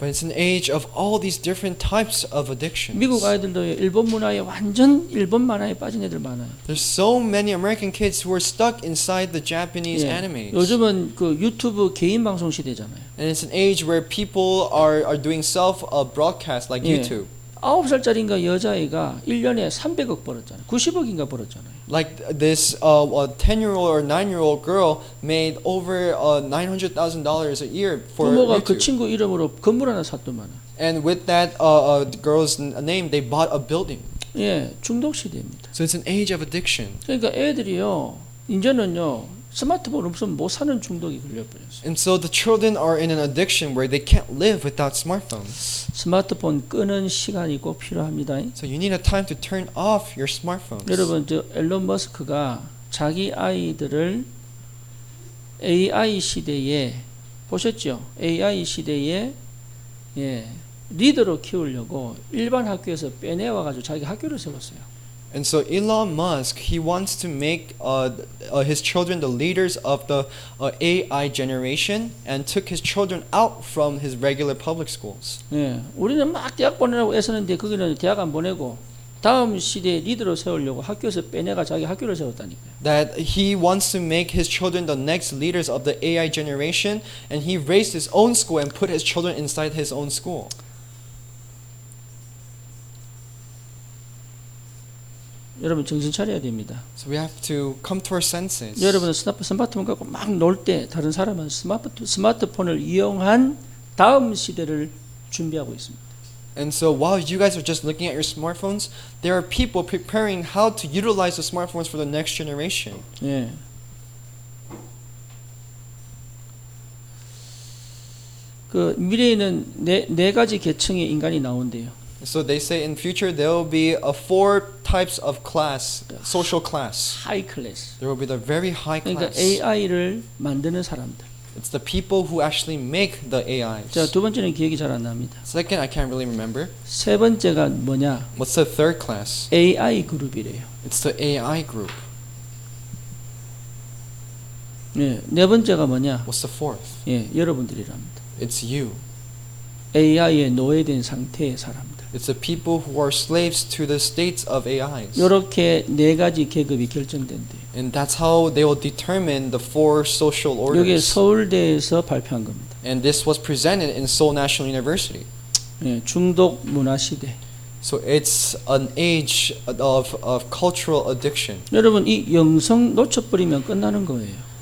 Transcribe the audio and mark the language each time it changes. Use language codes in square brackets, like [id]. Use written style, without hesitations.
[en] but it's an age of all these different types of addictions. [ko] 미국 아이들도 일본 문화에 완전 일본 만화에 빠진 애들 많아요. [en] There's so many American kids who are stuck inside the Japanese animes. [ko] 요즘은 그 유튜브 개인 방송 시대잖아요. [en] And it's an age where people are doing self broadcast like YouTube. [ko] 9살짜리인가 여자애가 1년에 300억 벌었잖아요. 90억인가 벌었잖아요. [en] Like this 10-year-old or 9-year-old girl made over $900,000 a year for [ko] 부모가 그 [en] YouTube. [ko] 친구 이름으로 건물 하나 샀더만. [en] And with that girl's name, they bought a building. [ko] 예, 중독 시대입니다. [en] So it's an age of addiction. [ko] 그러니까 애들이요, 이제는요 스마트폰 없으면 못 사는 중독이 걸려버렸어요. [en] And so the children are in an addiction where they can't live without smartphones. [ko] 스마트폰 끄는 시간이 꼭 필요합니다. [en] So you need a time to turn off your smartphones. [ko] 여러분, 저 앨런 머스크가 자기 아이들을 AI 시대에 보셨죠? AI 시대에 리더로 키우려고 일반 학교에서 빼내와 가지고 자기 학교를 세웠어요. [en] And so Elon Musk, he wants to make his children the leaders of the AI generation and took his children out from his regular public schools. [ko] 예, 우리는 막 대학 보내라고 애쓰는데 거기는 대학 안 보내고 다음 시대에 리더로 세우려고 학교에서 빼내가 자기 학교를 세웠다니까요. [en] That he wants to make his children the next leaders of the AI generation, and he raised his own school and put his children inside his own school. [ko] 여러분 정신 차려야 됩니다. [en] So we have to come to our senses. [ko] 여러분은 스마트폰 갖고 막 놀 때 다른 사람은 스마트폰을 이용한 다음 시대를 준비하고 있습니다. [en] And so while you guys are just looking at your smartphones, there are people preparing how to utilize the smartphones for the next generation. [ko] 예. 그 미래에는 네 가지 계층의 인간이 나온대요. [en] So they say in future there will be 4 types of class, social class. High class. There will be the very high [ko] 그러니까 [en] class. [ko] AI를 만드는 사람들. [en] It's the people who actually make the AIs. [ko] 자, 두 번째는 기억이 잘 안 납니다. [en] Second, I can't really remember. [ko] 세 번째가 뭐냐? [en] What's the third class? [ko] AI 그룹이래요. [en] It's the AI group. [ko] 네 번째가 뭐냐? [en] What's the fourth? [ko] 예, 여러분들이랍니다. [en] It's you. [ko] AI에 노예된 상태의 사람들. [en] It's the people who are slaves to the states of AIs. [ko] 이렇게 네 가지 계급이 결정된대요. [en] And that's how they will determine the four social [ko] 이게 [en] orders. [ko] 서울대에서 발표한 겁니다. [en] And this was presented in Seoul National University. [ko] 예, 중독 문화 시대. [en] So it's an age of cultural addiction. [ko] 여러분 이 영성 놓쳐버리면 끝나는 거예요.